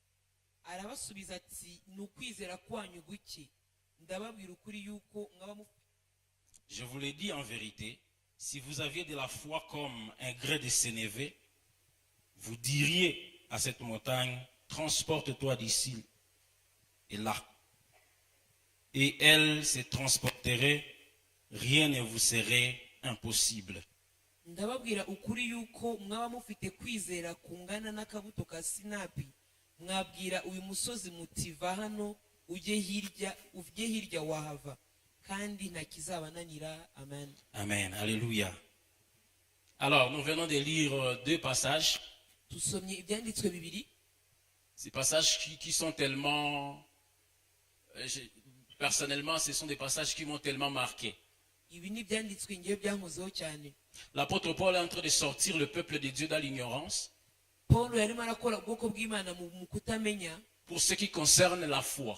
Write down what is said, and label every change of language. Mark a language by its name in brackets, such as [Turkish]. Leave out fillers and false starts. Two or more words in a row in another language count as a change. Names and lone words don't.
[French] Je vous l'ai dit en vérité, si vous aviez de la foi comme un grès de sénévé, vous diriez à cette montagne: transporte-toi d'ici et là. Et elle se transporterait, rien ne vous serait impossible. [Kinyarwanda] Ndababwira ukuri yuko mwaba mufite kwizera kungana n'akabuto ka sinapi, mwabwira uyu musozi muti va hano ujye hirya wahava, kandi nta kizabananira. Amen. [French] Amen. Alléluia. Alors, nous venons de lire deux passages. [Kinyarwanda] Tusomye ibyanditswe bibiri. [French] Ces passages qui sont tellement... personnellement, ce sont des passages qui m'ont tellement marqué. L'apôtre Paul est en train de sortir le peuple de Dieu dans l'ignorance pour ce qui concerne la foi.